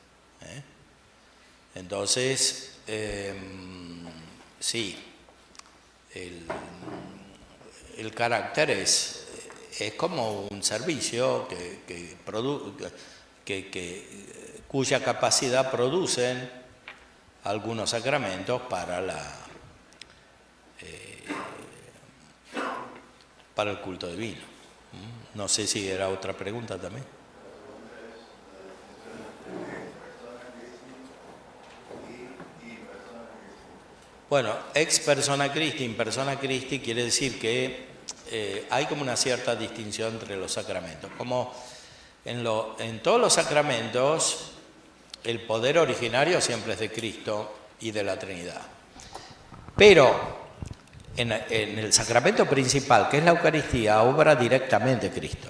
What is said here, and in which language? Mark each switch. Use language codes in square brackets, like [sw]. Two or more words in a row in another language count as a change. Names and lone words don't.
[es] Entonces, sí, el carácter es como un servicio cuya capacidad producen algunos sacramentos para el culto divino. No sé si era otra pregunta también. Bueno, [la] ex persona Christi, in persona Christi [es] quiere decir que hay como una cierta distinción entre los sacramentos. Como en todos los sacramentos, el poder originario siempre es de Cristo y de la Trinidad. Pero en el sacramento principal, que es la Eucaristía, obra directamente Cristo.